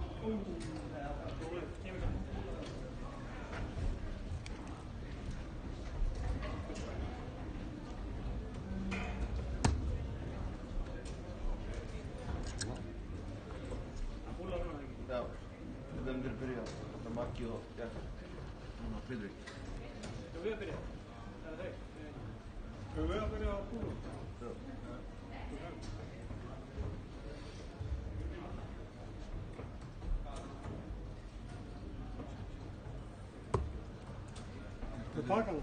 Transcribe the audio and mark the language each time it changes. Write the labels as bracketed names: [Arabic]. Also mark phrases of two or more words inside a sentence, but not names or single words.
[Icelandic] Já, þetta myndir byrja á Maggi og Jakob. Núna Friðrik. [Swedish] Ska vi börja? Eller dig? Ska vi börja på? [Icelandic] Já. [Swedish] På pakkarna?